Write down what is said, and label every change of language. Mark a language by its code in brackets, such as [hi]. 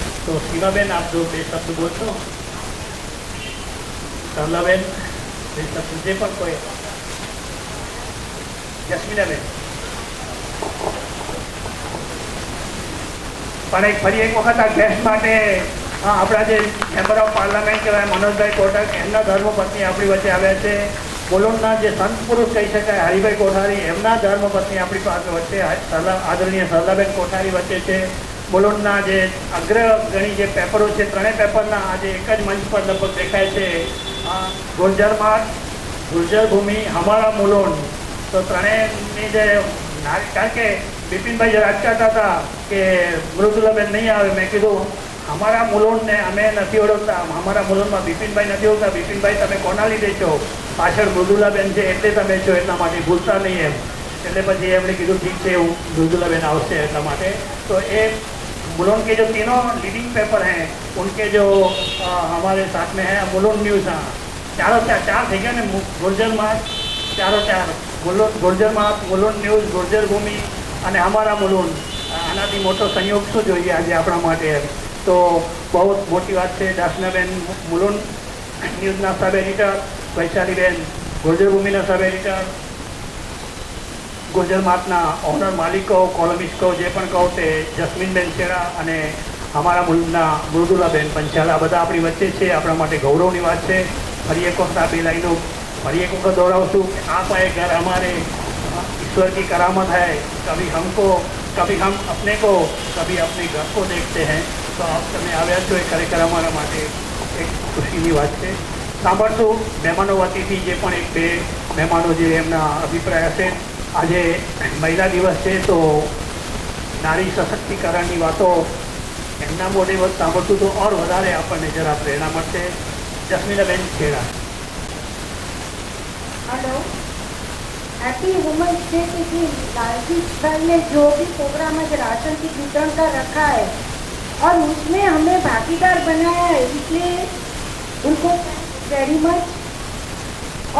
[hi] तो सीमा बेन, आप दो बे शब्द बोलते हो। [gu] सरला बेन बे शब्द जे पर कोई। जस्मीना बेन પણ ફરી એક વખત આ ગેસ્ટ માટે આપણા જે મેમ્બર ઓફ પાર્લામેન્ટ કહેવાય મનોજભાઈ કોટક, એમના ધર્મપત્ની આપણી વચ્ચે આવ્યા છે। બોલોનના જે સંત પુરુષ કહી શકાય હરિભાઈ કોઠારી, એમના ધર્મપત્ની આપણી પાસે વચ્ચે આદરણીય સરલાબેન કોઠારી વચ્ચે છે। બોલોનના જે અગ્રગણી જે પેપરો છે, ત્રણેય પેપરના આજે એક જ મંચ પર લગભગ દેખાય છે। ગુર્જર માર્ગ, ગુર્જર ભૂમિ, હમારા મુલોન, તો ત્રણેયની જે કારણ કે બિપિનભાઈ જે અટકાતા હતા કે મૃદુલાબેન નહીં આવે, મેં કીધું અમારા મુલોનને અમે નથી ઓળખતા, અમારા મુલોનમાં બિપિનભાઈ નથી ઓળખતા, બિપિનભાઈ તમે કોના લીધે છો, પાછળ મૃદુલાબેન છે એટલે તમે છો, એટલા માટે ભૂલતા નહીં એમ। એટલે પછી એમણે કીધું ठीक છે, હું મૃદુલાબેન આવશે એટલા માટે। [hi] तो ये मुलोन के जो तीनों लीडिंग पेपर हैं उनके जो हमारे साथ में है मुलोन न्यूज़। हाँ, चारों चार थे क्या ने, [gu] गुर्जर मार्ग, चारों चार गुर्जर मार्ग, मुलोन न्यूज़, गुर्जर भूमि અને અમારા મુલુન, આનાથી મોટો સંયોગ શું જોઈએ આજે આપણા માટે। તો બહુ મોટી વાત છે। દાસનાબેન મુલુન ન્યૂઝના સબ એડિટર, વૈશાલીબેન ગુર્જર ભૂમિના સબ એડિટર, ગુર્જર માર્ગના ઓનર માલિકો, કોલમિસ્ટો જે પણ કહો તે જસ્મીનબેન છેડા અને અમારા મુલુનના મૃદુલાબેન પંચાલ, આ બધા આપણી વચ્ચે છે। આપણા માટે ગૌરવની વાત છે। ફરી એક વખત આ બે લાઈનો ફરી એક વખત દોહરાવશું કે [hi] आप आए घर हमारे, ईश्वर की करामत है, कभी हमको, कभी हम अपने को, कभी अपने घर को देखते हैं। तो आप [gu] તમે આવ્યા છો એ ખરેખર અમારા માટે એક ખુશીની વાત છે। સાંભળશું મહેમાનો વતીથી જે પણ એક બે મહેમાનો જે એમના અભિપ્રાય હશે। આજે મહિલા દિવસ છે તો નારી સશક્તિકરણની વાતો એમના મોઢે સાંભળશું તો ઓર વધારે આપણને જરા પ્રેરણા મળશે। જસ્મીનાબેન છેડા। [hi] हेलो, हैप्पी वुमेन्स डे के दिन लालजी दल ने जो भी प्रोग्राम आज राशन की वितरण का रखा है और उसमें हमें भागीदार बनाया है, इसलिए उनको वेरी मच।